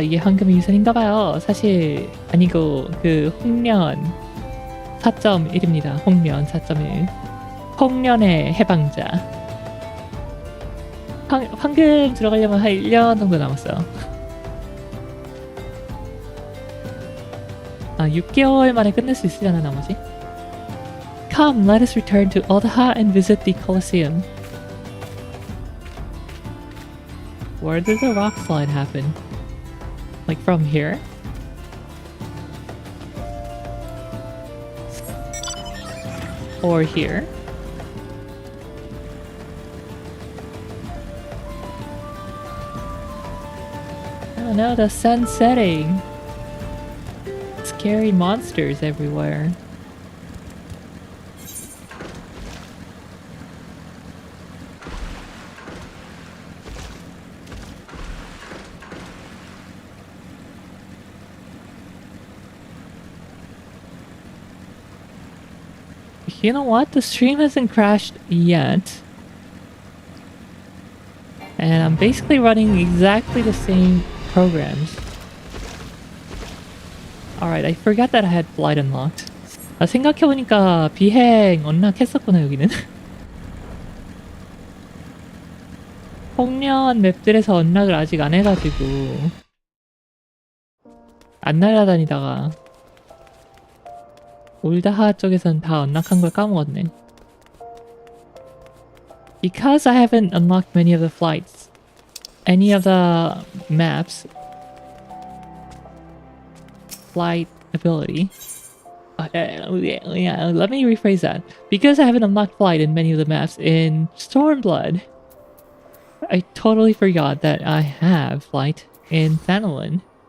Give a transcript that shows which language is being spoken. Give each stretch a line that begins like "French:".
Korean: 이게 황금 유선인가봐요. 사실 아니고 그 홍련 4.1입니다. 홍련 4.1. 홍련의 해방자. 황금 들어가려면 한 1년 정도 남았어요. 6개월 만에 끝낼 수 있으려나 나머지?
English: Come, let us return to Odaha and visit the Colosseum. Where did the rock slide happen? Like from here? Or here? Oh no, the sun's setting. Scary monsters everywhere. You know what? The stream hasn't crashed yet. And I'm basically running exactly the same programs. Alright, I forgot that I had flight unlocked.
Korean: 생각해보니까 비행 언락했었구나 여기는. 홍련 맵들에서 언락을 아직 안 해가지고 안 날아다니다가 올다하 쪽에선 다 언락한 걸 까먹었네.
English: Because I haven't unlocked many of the flights, any of the maps, flight ability. Yeah, let me rephrase that. Because I haven't unlocked flight in many of the maps in Stormblood, I totally forgot that I have flight in Thanalan.